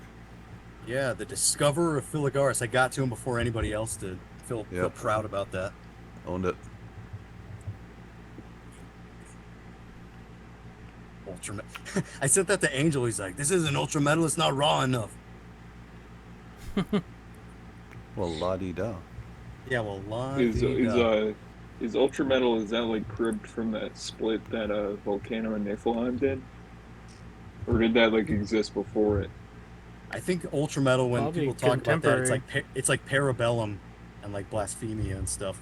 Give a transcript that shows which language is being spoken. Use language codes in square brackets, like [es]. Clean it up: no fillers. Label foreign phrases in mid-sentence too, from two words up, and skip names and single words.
[en] Yeah, the discoverer of Filigaris. I got to him before anybody else did. Feel Yep. proud about that. Owned it. Ultra. I sent that to Angel. He's like, "This isn't ultra metal. It's not raw enough." Well, la di da. Yeah, well, Is ultra metal, is that like cribbed from that split that Volcano and Niflheim did, or did that like exist before it? I think ultra metal. When Probably people talk about that, it's contemporary. like Parabellum and like Blasphemia and stuff.